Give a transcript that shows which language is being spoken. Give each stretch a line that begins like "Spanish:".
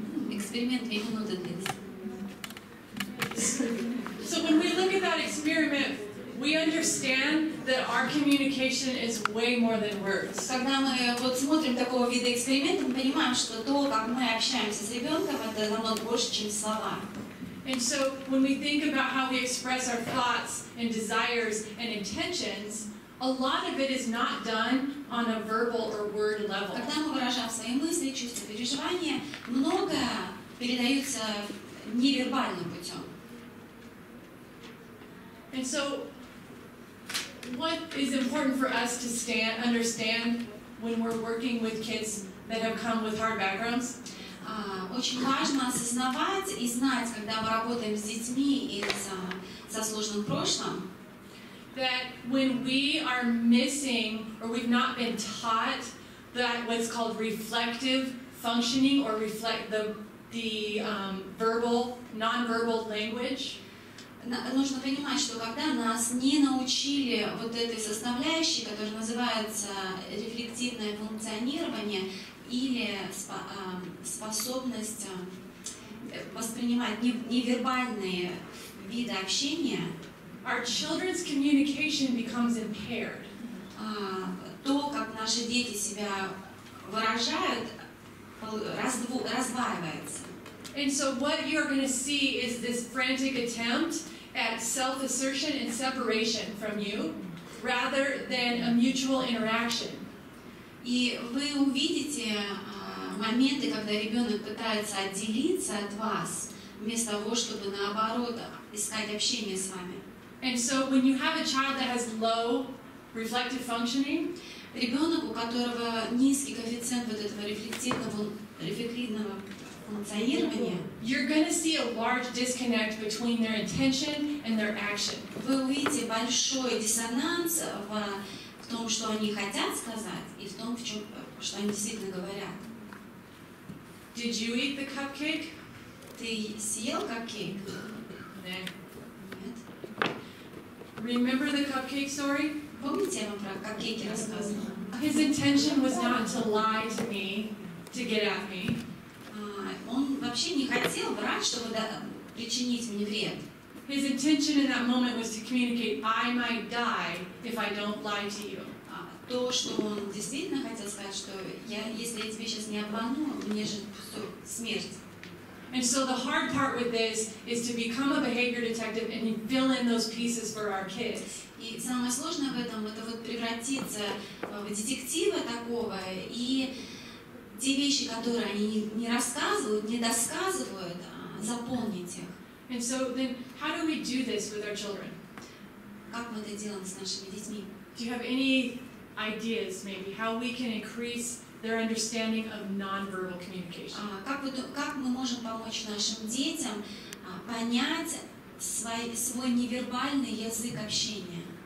Russian: Эксперимент 2 минуты длится.
English: So when we look at that experiment, we understand that our communication is way more than words.
Russian: Когда мы вот смотрим такого вида эксперимента, мы понимаем, что то, как мы общаемся с ребенком, это намного больше, чем слова.
English: And so when we think about how we express our thoughts and desires and intentions, a lot of it is not done on a verbal or word level.
Russian: Когда мы выражаем свои мысли, чувства, переживания, многое передается невербальным путем.
English: And so what is important for us to understand when we're working with kids that have come with hard backgrounds?
Russian: Очень важно осознавать и знать, когда мы работаем с детьми со сложным прошлым,
English: that when we are missing or we've not been taught that what's called reflective functioning or reflect the verbal, non-verbal language,
Russian: нужно понимать, что когда нас не научили вот этой составляющей, которая называется рефлективное функционирование или способность воспринимать невербальные виды общения,
English: our children's communication becomes impaired.
Russian: То, как наши дети себя выражают, раздваивается.
English: And so what you're going to see is this frantic attempt at self-assertion and separation from you, rather than a mutual interaction.
Russian: И вы увидите моменты, когда ребенок пытается отделиться от вас, вместо того, чтобы наоборот искать общение с вами.
English: And so when you have a child that has low reflective functioning,
Russian: ребенок, у которого низкий коэффициент вот этого рефлективного функционирования,
English: you're going to see a large disconnect between their intention and their action.
Russian: Вы увидите большой диссонанс в том, что они хотят сказать, и в том, что они действительно говорят.
English: Did you eat the cupcake?
Russian: Ты съел капкейк? Нет.
English: Remember the cupcake story?
Russian: Помните, я вам про капкейки рассказывала?
English: His intention was not to lie to me, to get at me.
Russian: Он вообще не хотел врать, чтобы причинить мне вред.
English: His intention in that moment was to communicate, I might die if I don't lie to you.
Russian: То, что он действительно хотел сказать, что если я тебе сейчас не обману, мне же смерть.
English: And so the hard part with this is to become a behavior detective and fill in those pieces for our kids.
Russian: И самое сложное в этом это вот превратиться в детектива такого и те вещи, которые они не рассказывают, не досказывают, заполнить их.
English: And so then, how do we do this with our children?
Russian: Как мы это делаем с нашими детьми?
English: Do you have any ideas, maybe, how we can increase their understanding of nonverbal communication?
Russian: Как мы можем помочь нашим детям понять свой невербальный язык общения?